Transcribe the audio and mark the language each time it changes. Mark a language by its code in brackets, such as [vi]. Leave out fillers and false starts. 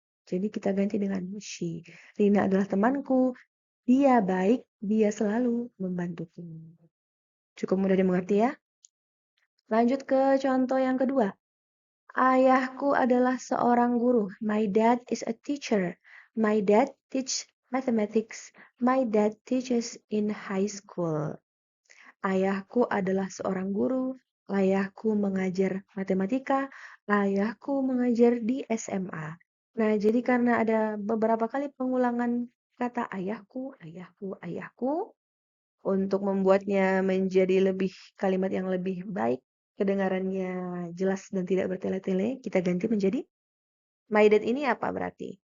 [id] Jadi kita ganti dengan she. Rina adalah temanku, dia baik, dia selalu membantuku. Cukup mudah dimengerti ya. Lanjut ke contoh yang kedua. Ayahku adalah seorang guru. [en] My dad is a teacher. My dad teach mathematics. My dad teaches in high school. [id] Ayahku adalah seorang guru. Ayahku mengajar matematika. Ayahku mengajar di SMA. Nah, jadi karena ada beberapa kali pengulangan kata ayahku, ayahku, ayahku, untuk membuatnya menjadi lebih kalimat yang lebih baik, kedengarannya jelas dan tidak bertele-tele, kita ganti menjadi [en] my dad [id] ini apa berarti?